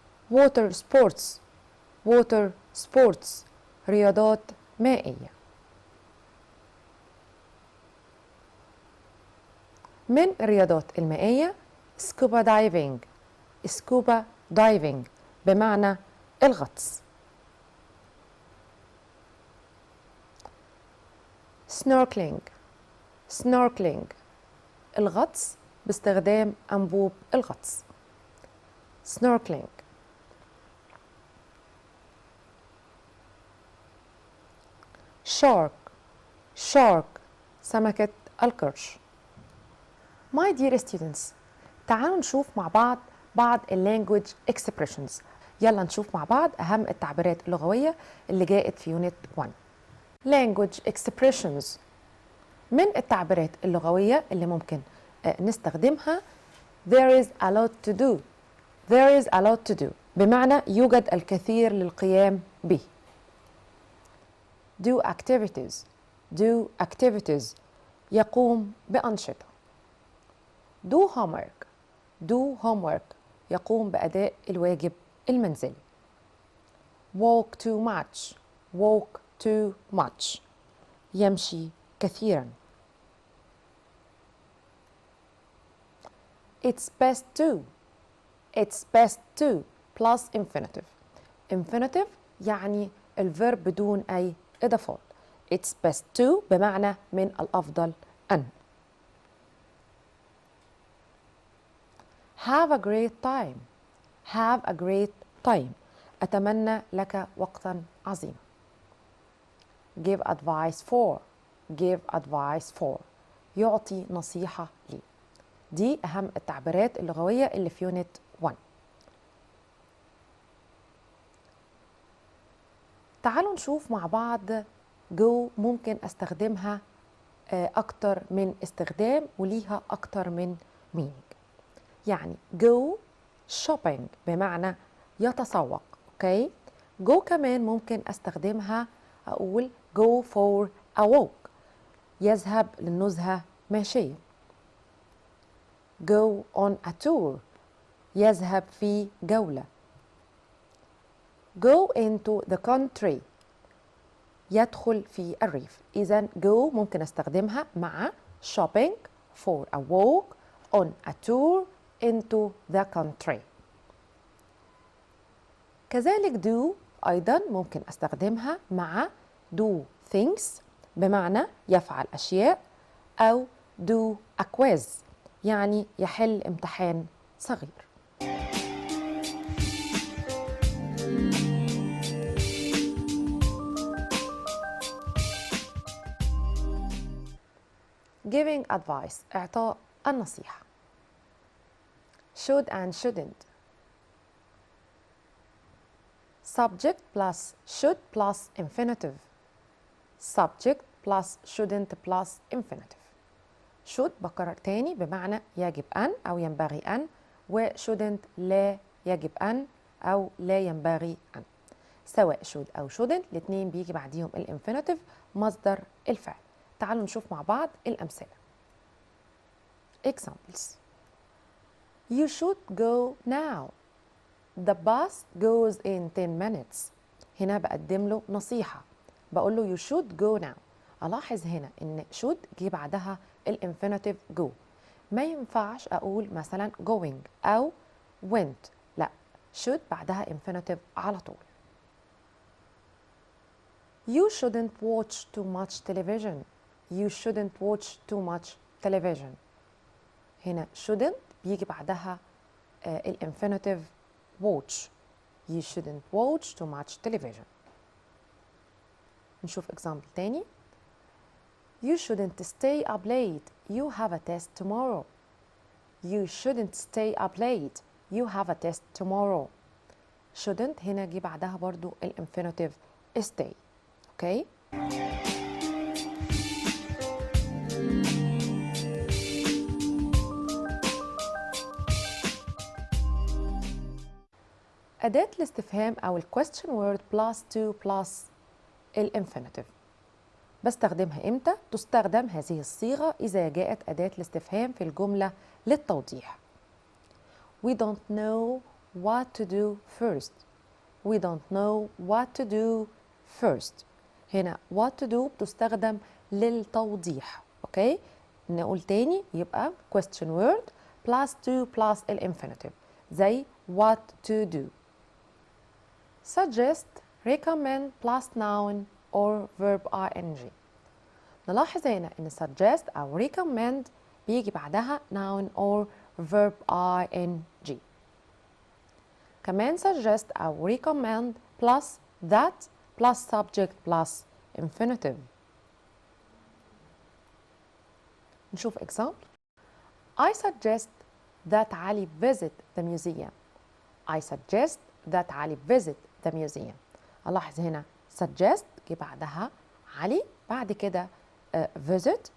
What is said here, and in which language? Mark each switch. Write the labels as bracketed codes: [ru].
[en] Water sports. Water sports. [ar] رياضات مائية. من الرياضات المائية scuba diving. scuba diving بمعنى الغطس. [en] snorkeling. [ar] snorkeling الغطس باستخدام أنبوب الغطس. [en] snorkeling. shark. [ar] shark سمكة القرش. [en] My dear students, [ar] تعالوا نشوف مع بعض [en] language expressions. [ar] يلا نشوف مع بعض أهم التعبيرات اللغوية اللي جاءت في Unit 1. [en] Language expressions. [ar] من التعبيرات اللغوية اللي ممكن نستخدمها [en] there is a lot to do. There is a lot to do [ar] بمعنى يوجد الكثير للقيام به. [en] Do activities. Do activities [ar] يقوم بأنشطة. [en] Do homework. Do homework [ar] يقوم بأداء الواجب المنزلي. [en] Walk too much. Walk too much [ar] يمشي كثيرا. [en] It's best to. It's best to plus infinitive. Infinitive يعني الverb بدون أي إضافات. It's best to [ar] بمعنى من الأفضل أن. [en] Have a great time. Have a great time [ar] أتمنى لك وقتا عظيما. [en] Give advice for. Give advice for [ar] يعطي نصيحة لي. دي أهم التعبيرات اللغوية اللي في Unit 1. تعالوا نشوف مع بعض go ممكن أستخدمها أكتر من استخدام وليها أكتر من meaning. يعني [en] go shopping [ar] بمعنى يتسوق. أوكي. go كمان ممكن أستخدمها أقول [en] go for a walk [ar] يذهب للنزهة ماشيا. [en] go on a tour [ar] يذهب في جولة. [en] go into the country [ar] يدخل في الريف. إذن [en] go [ar] ممكن أستخدمها مع [en] shopping, for a walk, on a tour, into the country. [ar] كذلك do أيضا ممكن أستخدمها مع [en] do things [ar] بمعنى يفعل أشياء أو [en] do a quiz [ar] يعني يحل امتحان صغير. [en] giving advice [ar] إعطاء النصيحة. [en] should and shouldn't. subject plus should plus infinitive. subject plus shouldn't plus infinitive. [ar] should بكرر تاني بمعنى يجب أن أو ينبغي أن، و shouldn't لا يجب أن أو لا ينبغي أن. سواء should أو shouldn't الاتنين بيجي بعديهم الانفينيتيف مصدر الفعل. تعالوا نشوف مع بعض الأمثلة. [en] examples. You should go now. The bus goes in 10 minutes. [ar] هنا بقدم له نصيحة، بقول له [en] you should go now. [ar] ألاحظ هنا إن should جه بعدها الانفينيتيف go. ما ينفعش أقول مثلا going أو went، لا should بعدها infinitive على طول. [en] You shouldn't watch too much television. You shouldn't watch too much television. [ar] هنا shouldn't بيجي بعدها الانفينيتيف watch. [en] You shouldn't watch too much television. [ar] نشوف example تاني. [en] You shouldn't stay up late. You have a test tomorrow. You shouldn't stay up late. You have a test tomorrow. [ar] shouldn't هنا جه بعدها برضو الانفينيتيف stay. اوكي؟ أداة الاستفهام أو ال [en] question word plus to plus [ar] الانفينيتيف. بستخدمها إمتى؟ تستخدم هذه الصيغة إذا جاءت أداة الاستفهام في الجملة للتوضيح. [en] We don't know what to do first. We don't know what to do first. [ar] هنا [en] what to do [ar] بتستخدم للتوضيح. أوكي؟ نقول تاني يبقى [en] question word plus to plus [ar] الانفينيتيف زي [en] what to do. suggest, recommend plus noun or verb ing. [ar] نلاحظ هنا إن suggest أو recommend بيجي بعدها [en] noun or verb ing. كمان suggest أو recommend plus that plus subject plus infinitive. [ar] نشوف [en] example. I suggest that Ali visit the museum. I suggest that Ali visit the museum. [ar] ألاحظ هنا suggest جه بعدها علي، بعد كده visit.